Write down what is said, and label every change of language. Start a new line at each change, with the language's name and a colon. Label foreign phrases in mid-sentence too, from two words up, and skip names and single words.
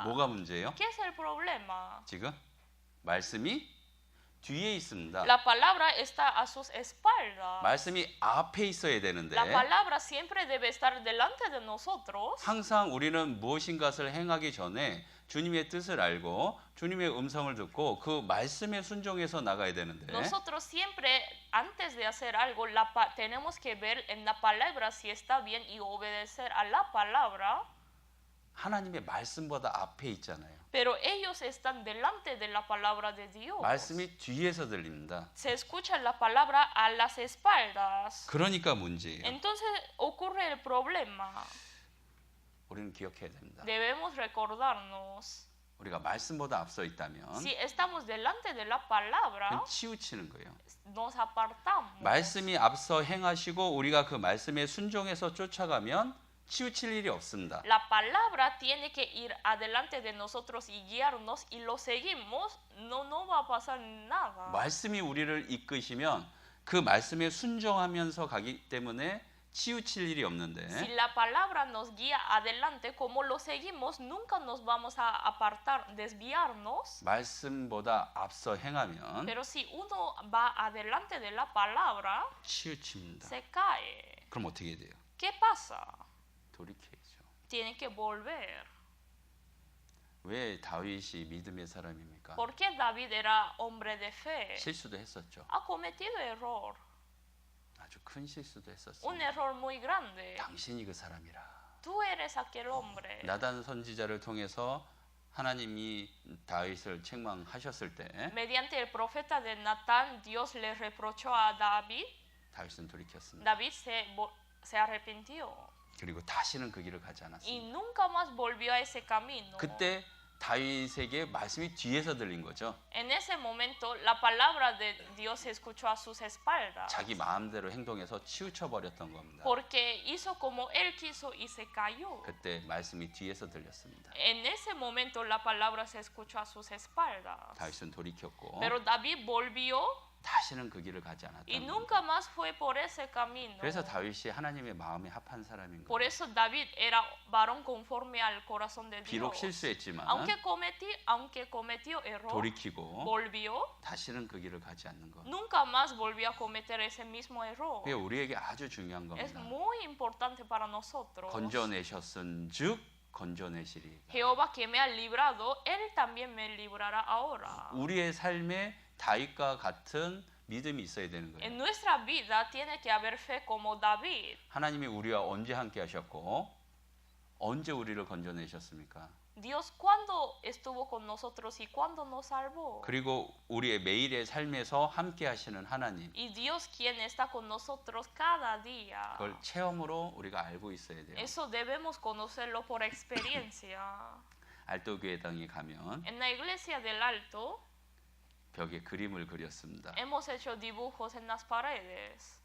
Korean: 뭐가 문제예요?
Spanish: ¿Qué es el problema?
Korean: 지금 말씀이 뒤에 있습니다.
Spanish: La palabra está a sus espaldas.
Korean: 말씀이 앞에 있어야 되는데
Spanish: La palabra siempre debe estar delante de nosotros.
Korean: 항상 우리는 무엇인가를 행하기 전에 주님의 뜻을 알고 주님의 음성을 듣고 그 말씀에 순종해서 나가야 되는데
Spanish: Nosotros siempre, antes de hacer algo, tenemos que ver en la palabra si está bien y obedecer a la palabra.
Korean: 하나님의 말씀보다 앞에 있잖아요.
Spanish: Pero ellos están delante de la palabra de Dios.
Korean: 말씀이 뒤에서 들립니다.
Spanish: Se escucha la palabra a las espaldas.
Korean: 그러니까 문제예요.
Spanish: Entonces ocurre el problema.
Korean: 우리는 기억해야 됩니다.
Spanish: Debemos recordarnos.
Korean: 우리가 말씀보다 앞서 있다면
Spanish: Si estamos delante de la palabra,
Korean: 그건 치우치는 거예요.
Spanish: nos apartamos.
Korean: 말씀이 앞서 행하시고 우리가 그 말씀에 순종해서 쫓아가면 치우칠 일이 없습니다.
Spanish: La palabra tiene que ir adelante de nosotros y guiarnos y lo seguimos, no va a pasar nada.
Korean: 말씀이 우리를 이끄시면 그 말씀에 순종하면서 가기 때문에 치우칠 일이 없는데
Spanish: Si la palabra nos guía adelante, como lo seguimos, nunca nos vamos a apartar, desviarnos.
Korean: 말씀보다 앞서 행하면
Spanish: Pero si uno va adelante de la palabra,
Korean: 치우칩니다.
Spanish: se cae.
Korean: 그럼 어떻게 돼요?
Spanish: ¿Qué pasa?
Korean: 돌이켜야죠.
Spanish: Tiene que volver.
Korean: 왜 다윗이 믿음의 사람입니까?
Spanish: ¿Por qué David era hombre de fe?
Korean: 실수도 했었죠.
Spanish: Ha cometido error,
Korean: 아주 큰 실수도
Spanish: un
Korean: 했었습니다.
Spanish: error muy grande.
Korean: 당신이 그 사람이라.
Spanish: Tú eres aquel hombre.
Korean: 나단 선지자를 통해서 하나님이 다윗을 책망하셨을 때
Spanish: Mediante el profeta de Natán, Dios le reprochó a David.
Korean: 다윗은 돌이켰습니다.
Spanish: David se arrepintió
Korean: 그리고 다시는 그 길을 가지
Spanish: y
Korean: 않았습니다.
Spanish: nunca más volvió a ese camino.
Korean: 그때 다윗에게 말씀이 뒤에서 들린 거죠.
Spanish: En ese momento, la palabra de Dios se escuchó a sus espaldas.
Korean: 자기 마음대로 행동해서 치우쳐 버렸던 겁니다.
Spanish: Porque hizo como él quiso y se cayó.
Korean: 그때 말씀이 뒤에서 들렸습니다.
Spanish: En ese momento, la palabra se escuchó a sus espaldas.
Korean: 다윗은 돌이켰고
Spanish: Pero David volvió
Korean: 다시는 그 길을 가지
Spanish: y
Korean: 않았던 겁니다.
Spanish: nunca más fue por ese camino.
Korean: 그래서 다윗이 하나님의 마음에 합한 사람인
Spanish: Por
Korean: 거예요.
Spanish: eso David era varón conforme al corazón de
Korean: 비록
Spanish: Dios.
Korean: 실수했지만
Spanish: Aunque cometió error,
Korean: 돌이키고
Spanish: volvió,
Korean: 다시는 그 길을 가지 않는 것.
Spanish: nunca más volvió a cometer ese mismo error.
Korean: 그게 우리에게 아주 중요한
Spanish: Es
Korean: 겁니다.
Spanish: muy importante para nosotros.
Korean: 건져내셨은즉 건져내시리.
Spanish: Jehová que me ha librado, él también me librará ahora.
Korean: 우리의 삶에 다윗과 같은 믿음이 있어야 되는 거예요.
Spanish: En nuestra vida tiene que haber fe como David.
Korean: 하나님이 우리와 언제 함께 하셨고 언제 우리를 건져내셨습니까?
Spanish: Dios cuándo estuvo con nosotros y cuándo nos salvó.
Korean: 그리고 우리의 매일의 삶에서 함께 하시는 하나님.
Spanish: Y Dios quien está con nosotros cada día.
Korean: 그걸 체험으로 우리가 알고 있어야 돼요.
Spanish: Eso debemos conocerlo por experiencia.
Korean: 알도교회당에 가면
Spanish: En la iglesia del Alto
Korean: 벽에 그림을 그렸습니다.
Spanish: hemos hecho dibujos en las paredes.